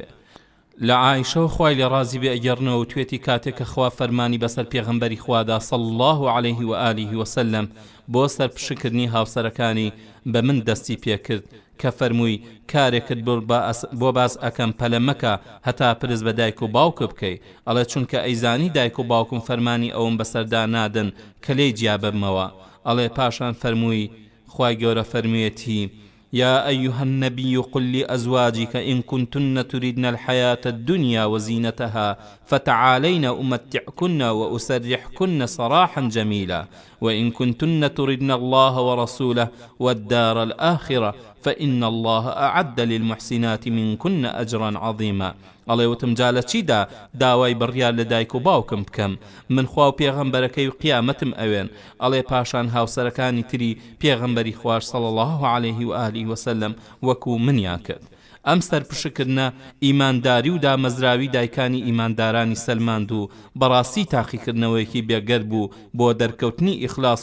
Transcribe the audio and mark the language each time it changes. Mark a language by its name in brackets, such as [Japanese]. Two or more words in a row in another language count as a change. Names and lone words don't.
[Central Kurdish] لە عایشە و خوای لێ ڕازی بێ ئەگەڕنەوە و توێتی کاتێک کە خوا فەرمانی بەسەر پێغەمبەری خوادا [Arabic] صلی الله عليه و آله وسلم [Central Kurdish] بۆ سەر پشکردنی هاوسەرەکانی بە من دەستی پێکرد کە فەرمووی کارێکت بۆ باس ئەکەم پەلە مەکە هەتا پرس بە دایک و باوکە بکەی ئەڵێ چونکە ئەیزانی دایک و باوکم فەرمانی ئەوم بەسەردا نادن کە لێی جیا ببمەوە. ئەڵێ پاشان فەرمووی خوای گەورە فەرموویەتی [Arabic] يا أيها النبي قل لأزواجك إن كنتن تردن الحياة الدنيا وزينتها فتعالين أمتعكن وأسرحكن سراحا جميلا وإن كنتن تردن الله ورسوله والدار الآخرة فإن الله أعد للمحسنات منكن أجرا عظيما. [Central Kurdish] ئەڵێ وتم جا لە چیدا داوای بڕیار لە دایک و باوکم بکەم من خوا و پێغەمبەرەکەی و قیامەتم ئەوێن. ئەڵێ پاشان هاوسەرەکانی تری پێغەمبەری خوار [Arabic] صلی الله عليه و آله وسلم [Central Kurdish] وەکو منیان کرد. ئەم سەرپشکردنە ئیمانداری و دامەزراوی دایکانی ئیماندارانی سەلماند و بەڕاستی تاقیکردنەوەیەکی بێگەر بوو بۆ دەرکەوتنی ئیخلاس